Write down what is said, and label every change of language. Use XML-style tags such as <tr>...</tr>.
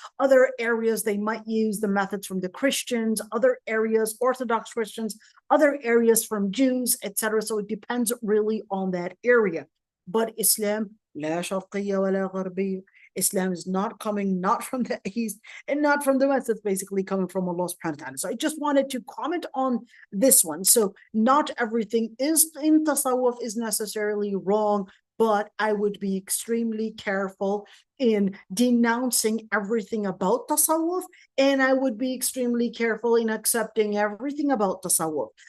<en>Other areas they might use the methods from the Christians, other areas Orthodox Christians, other areas from Jews, etc. So it depends really on that area. But Islam,</en> <ar>لا شرقية ولا غربية.</ar> <en>Islam is not coming, not from the east and not from the west. It's basically coming from Allah subhanahu wa ta'ala. So I just wanted to comment on this one. So not everything is in tasawwuf is necessarily wrong, but I would be extremely careful in denouncing everything about tasawwuf, and I would be extremely careful in accepting everything about tasawwuf.</en>